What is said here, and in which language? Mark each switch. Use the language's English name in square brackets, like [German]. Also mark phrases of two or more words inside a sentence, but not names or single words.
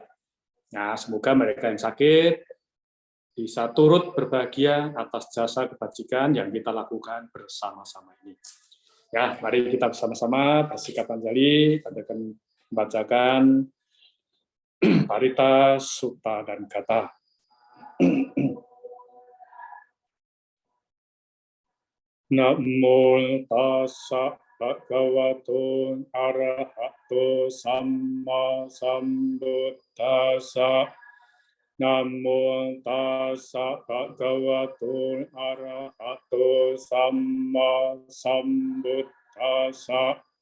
[Indonesian] Nah, semoga mereka yang sakit bisa turut berbahagia atas jasa kebajikan yang kita lakukan bersama-sama ini. Ya, mari kita bersama-sama bersikap Anjali, kita akan membacakan parita, sutta, dan kata. [Pali] Namo tassa bhagavato arahato samma sambuddhassa. Namo tassa bhagavato arahato samma sambuddhassa.